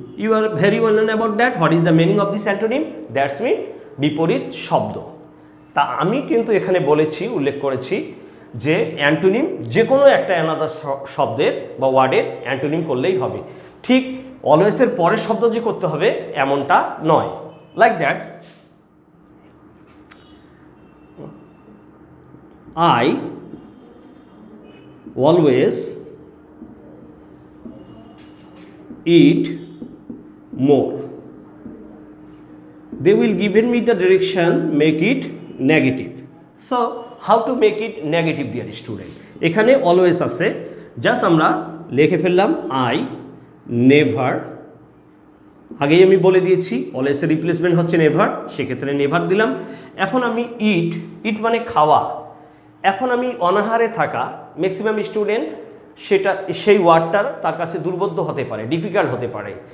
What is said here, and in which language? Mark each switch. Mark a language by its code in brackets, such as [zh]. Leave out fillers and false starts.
[en] You are very well known about that. What is the meaning of this antonym? That's mean বিপরীত শব্দ। [bn] তা আমি কিন্তু এখানে উল্লেখ করেছি যে অ্যান্টোনিম যে কোনো একটা অ্যানাদার শব্দের বা ওয়ার্ডের অ্যান্টোনিম করলেই হবে, ঠিক অলওয়েজের পরের শব্দ যে করতে হবে এমনটা নয়। [en] Like that, I always eat more. They will given me the direction, make it negative. So how to make it negative, dear student? [bn] এখানে always আছে, জাস্ট আমরা লিখে ফেললাম [en] I never। [bn] আগেই আমি বলে দিয়েছি অলওয়েজের রিপ্লেসমেন্ট হচ্ছে নেভার, সেক্ষেত্রে নেভার দিলাম। এখন আমি ইট মানে খাওয়া। এখন আমি অনাহারে থাকা, ম্যাক্সিমাম স্টুডেন্ট সেই ওয়ার্ডটার তার কাছে দুর্বোধ্য হতে পারে, ডিফিকাল্ট হতে পারে।